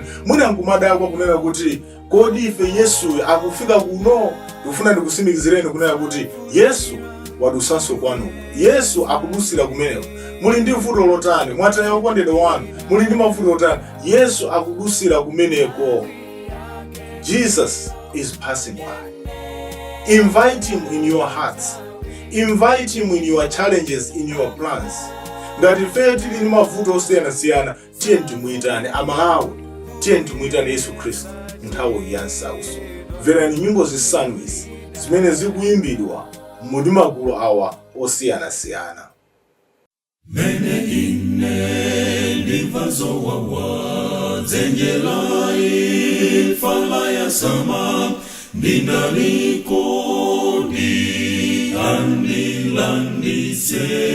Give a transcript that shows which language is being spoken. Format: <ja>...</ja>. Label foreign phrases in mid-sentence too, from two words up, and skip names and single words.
<ny>Mwina nkumadakwa kunena kuti kodi ife Yesu akufika kuno? Ndikufuna ndikusimikizireni kunena kuti Yesu wadusanso kwanuko. Yesu akudusira kumeneko. Muli ndi vuto lotani, mwataya okondedwa wanu, muli ndi mavuto lotani, Yesu akudusira kumeneko.</ny> <en>Jesus is passing by. Invite him in your hearts. Invite him in your challenges, in your plans.</en> <ny>Ngati ife tili ndi mavuto osiyanasiyana, tiye timuyitane amalawi, tiye timuyitane Yesu Khristu nthawi ya nsauso. Mverani nyimbo zisanu izi zimene zikuyimbidwa mu magulu awa osiyanasiyana. Mene ine ndimva zowawa zenjera imfa ya sama ndinaliko ndi andilandise</ny>